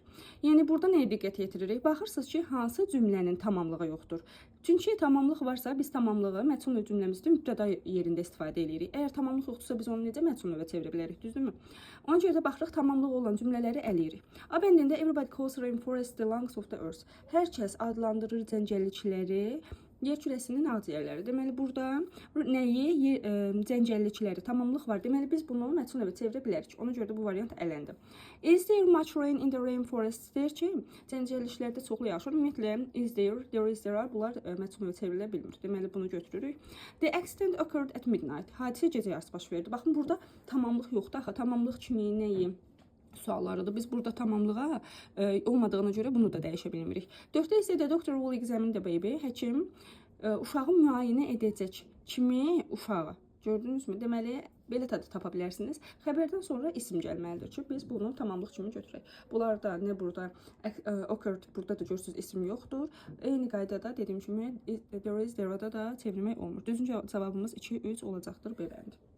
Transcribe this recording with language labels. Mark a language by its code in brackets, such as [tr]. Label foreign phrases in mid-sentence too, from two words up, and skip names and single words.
[az] Yəni, burada nəyə diqqət yetiririk? Baxırsınız ki, hansı cümlənin tamamlığı yoxdur. Çünki tamamlıq varsa, biz tamamlığı məchul növ cümləmizdə mübtəda yerində istifadə edirik. Əgər tamamlıq yoxdursa, biz onu necə məchul növə çevirə bilərik, düzdürmü? Ona görə də baxırıq, tamamlıq olan cümlələri əliyirik. A bəndində [en] everybody calls rainforest the lungs of the earth. [az] Hər kəs adlandırır cəngəllikləri yer kürəsinin ağciyərləri. Deməli, burada nəyi? Cəngəllikləri, tamamlıq var. Deməli, biz bunu məchul növə çevirə bilərik. Ona görə də bu variant ələndi. [en] Is there much rain in the rainforest? [az] Deyir ki, cəngəlliklərdə çoxlu yağış. Ümumiyyətlə, [en] is there, there are, [az] bunlar məchul növə çevrilə bilmir. Deməli, bunu götürürük. [en] The accident occurred at midnight. [az] Hadisə gecə yarısı baş verdi. Baxın, burada tamamlıq yoxdur. Axı, tamamlıq kimi nəyi? Suallarıdır. Biz burada tamamlığa olmadığına görə bunu da dəyişə bilmirik. 4-də isə [en] the doctor will examine the baby. [az] Həkim uşağı müayinə edəcək kimi uşağı. Gördünüzmü? Deməli, belə tadı tapa bilərsiniz. Xəbərdən sonra isim gəlməlidir ki, biz bunu tamamlıq kimi götürək. Bunlarda nə burada occurred, burada da görürsünüz isim yoxdur. Eyni qaydada dediyim kimi [en] there is, [az] there-da da çevirmək olmur. Düzüncə cavabımız 2-3 olacaqdır B bəndi.